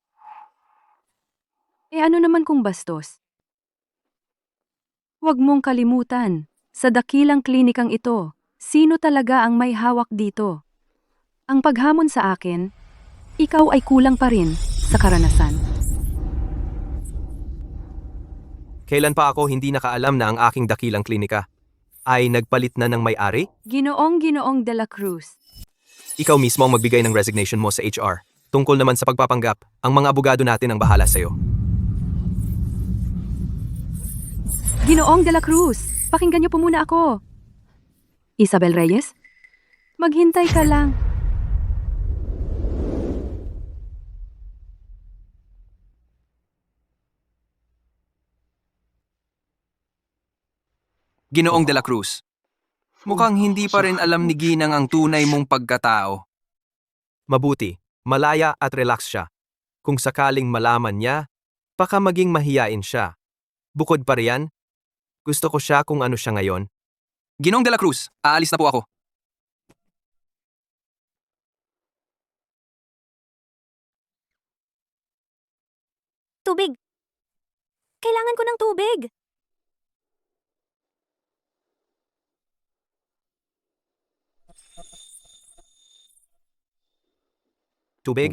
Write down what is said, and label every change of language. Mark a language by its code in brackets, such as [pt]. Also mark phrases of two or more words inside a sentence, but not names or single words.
[tl] Eh ano naman kung bastos? Huwag mong kalimutan, sa dakilang klinikang ito, sino talaga ang may hawak dito? Ang paghamon sa akin, ikaw ay kulang pa rin sa karanasan. Kailan pa ako hindi nakaalam na ang aking dakilang klinika ay nagpalit na ng may-ari? Ginoong de la Cruz. Ikaw mismo ang magbigay ng resignation mo sa HR. Tungkol naman sa pagpapanggap, ang mga abogado natin ang bahala sa'yo. Ginoong de la Cruz, pakinggan niyo po muna ako. Isabel Reyes? Maghintay ka lang. Ginoong de la Cruz, mukhang hindi pa rin alam ni Ginang ang tunay mong pagkatao. Mabuti, malaya at relax siya. Kung sakaling malaman niya, baka maging mahiyain siya. Bukod pa riyan, gusto ko siya kung ano siya ngayon. Ginoong de la Cruz, aalis na po ako. Tubig. Kailangan ko ng tubig. Tubig?